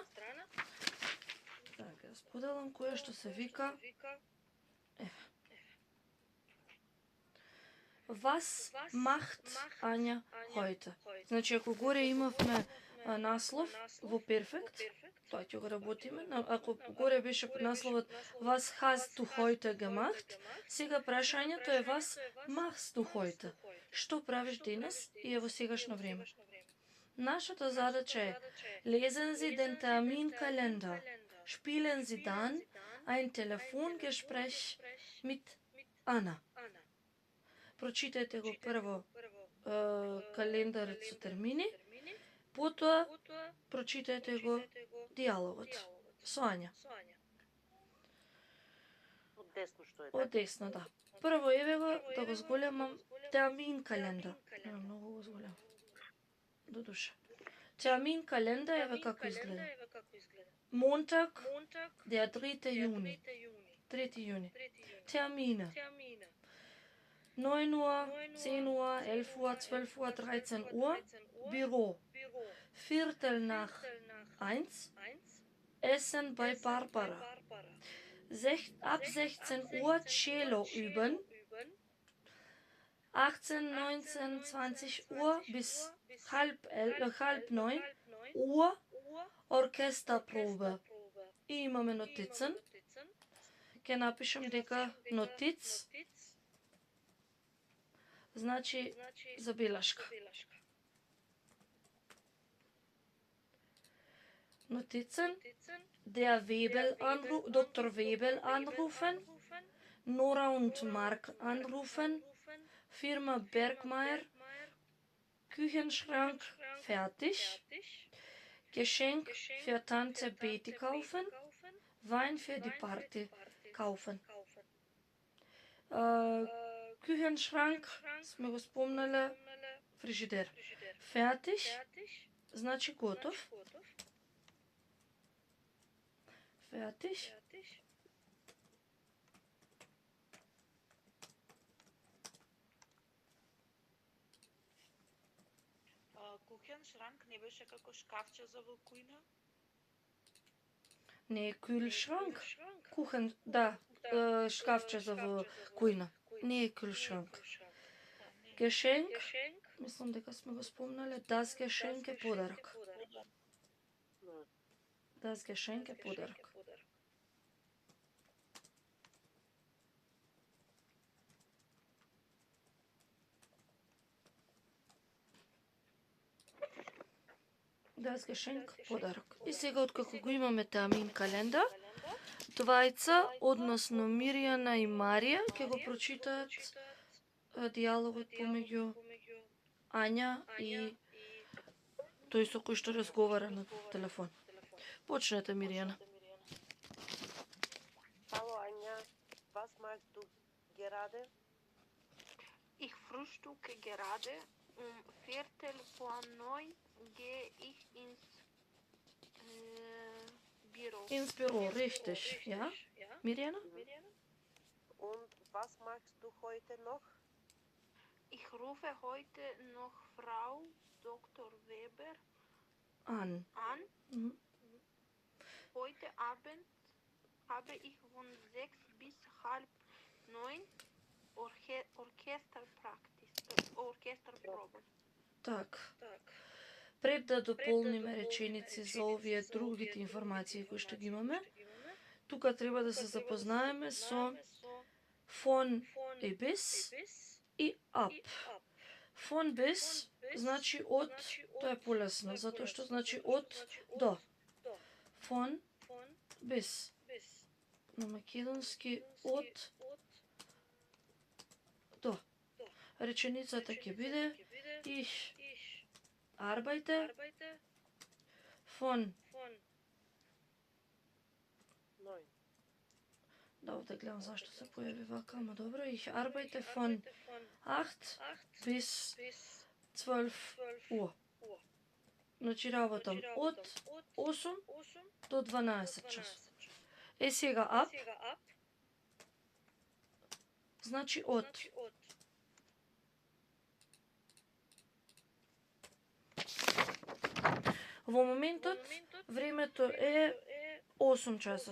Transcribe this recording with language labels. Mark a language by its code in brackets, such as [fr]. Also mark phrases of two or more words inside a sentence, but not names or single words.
[mk] Така, споделам кое што се вика [de] Was macht Anja heute? [mk] Значи, ако горе имавме наслов во перфект, тоа ќе го работиме. Ако горе беше насловот [de] Was hast du heute gemacht? [mk] Сега прашањето е [de] Was machst du heute? [mk] Што правиш денес и е во сегашно време? Нашата задача е [de] Lesen Sie den Terminkalender. Spielen Sie dann ein Telefongespräch mit Anna. [mk] Прочитајте го прво календарот со термини, потоа прочитајте го диалогот со Ања. Од десно, да. Прво еве го да го зголемам [de] Termin Kalender. [mk] Многу го зголемам. до душа. [de] Termin kalender [mk] еве како изгледа. [de] Montag, der 3. Juni. 3. Juni. Termine. 9 Uhr, 10 Uhr, 11 Uhr, 12 Uhr, 13 Uhr. Büro. Viertel nach 1. Essen bei Barbara. Ab 16 Uhr Cello üben. 18, 19, 20 Uhr bis halb 9 Uhr Orchesterprobe. [mk] И имаме нотицен. Ќе напишем дека нотиц значи забелешка. [de] Notizen, der Dr. Webel anrufen, Nora und Mark anrufen, Firma Bergmeier, Küchenschrank fertig, Geschenk für Tante Betty kaufen, Wein für die Party kaufen. Küchenschrank, [mk] сме го спомнале, фрижидер. Fertig, значи готов. Fertig. Кухеншранк не беше како шкафче за вълкуина? Не, [de] Kühlschrank. Kuchen, [mk] да, шкафче за вълкуина. Не е Kühlschrank. Geschenk, мислам дека сме го спомнале, [de] das Geschenk [mk] е подарък. [de] Das Geschenk [mk] е подарък. [de] Das Geschenk подарък. [mk] И сега, откако го имаме [de] Termin Kalender, [mk] двајца, односно Мирјана и Марија, ќе го прочитаат диалогот помеѓу Ања и тој со кој што разговара на телефон. Почнете, Мирјана. [de] Hallo Anja, was machst du gerade? Ich frühstücke gerade. Viertel vor 9 gehe ich ins Büro. Ins Büro, richtig, ja? Miriana? Und was machst du heute noch? Ich rufe heute noch Frau Dr. Weber An. Mhm. Heute Abend habe ich von 6 bis halb 9 Orchesterprobe. [mk] Так. Пред да дополниме реченици за овие другите информации кои што ги имаме, тука треба да се запознаеме со [de] von bis [mk] и ab. [de] Von bis [mk] значи од, тоа е полесно, затоа што значи од до. Von bis. На македонски од до. Реченицата ќе биде [de] ich arbeite von [mk] 9. Да, овде гледам зашто се појави вака, ама добро. [de] Ich arbeite von 8 bis 12 Uhr. [mk] Значи работам од 8 до 12 часот. Е сега up значи од. Во моментот времето е 8 часот.